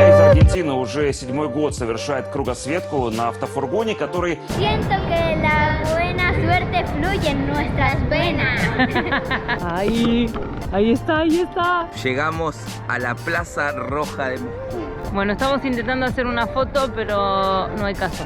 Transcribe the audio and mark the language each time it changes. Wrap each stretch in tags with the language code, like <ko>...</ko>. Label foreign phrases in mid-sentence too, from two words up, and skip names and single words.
<ru>Аргентина уже 7-й год совершает кругосветку на автофургоне, который...</ru> <es>Siento que la buena suerte fluye en nuestras venas. Ahí está. Llegamos a la Plaza Roja de Moscú. Bueno, estamos intentando hacer una foto, pero no hay caso.</es>